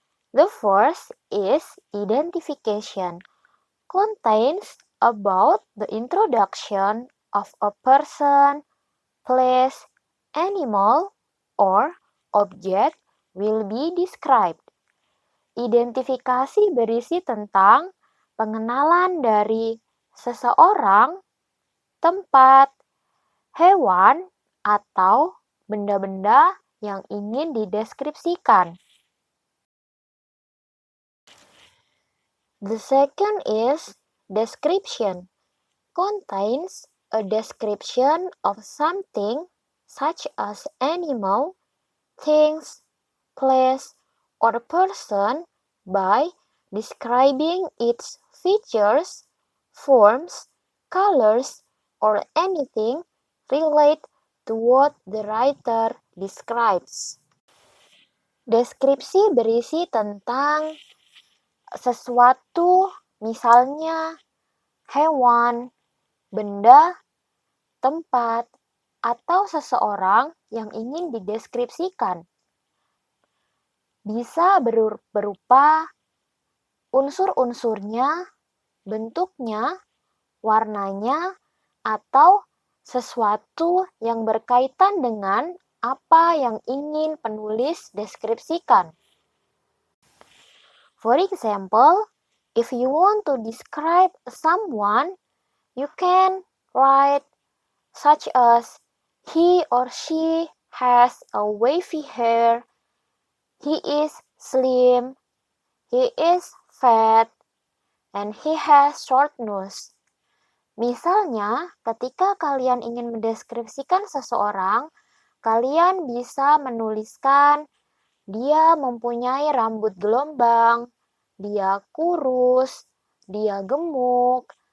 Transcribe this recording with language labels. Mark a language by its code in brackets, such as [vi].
[en] The first is identification, contains about the introduction of a person, place, animal, or object will be described. [id] Identifikasi berisi tentang pengenalan dari seseorang, tempat, hewan, atau benda-benda yang ingin dideskripsikan. [en] The second is description, contains a description of something such as animal, things, place, or person by describing its features, forms, colors, or anything related to what the writer describes. [id] Deskripsi berisi tentang sesuatu, misalnya hewan, benda, tempat, atau seseorang yang ingin dideskripsikan. Bisa berupa unsur-unsurnya, bentuknya, warnanya, atau sesuatu yang berkaitan dengan apa yang ingin penulis deskripsikan. [en] For example, if you want to describe someone, you can write such as he or she has a wavy hair, he is slim, he is fat, and he has short nose. [id] Misalnya, ketika kalian ingin mendeskripsikan seseorang, kalian bisa menuliskan dia mempunyai rambut gelombang, dia kurus, dia gemuk,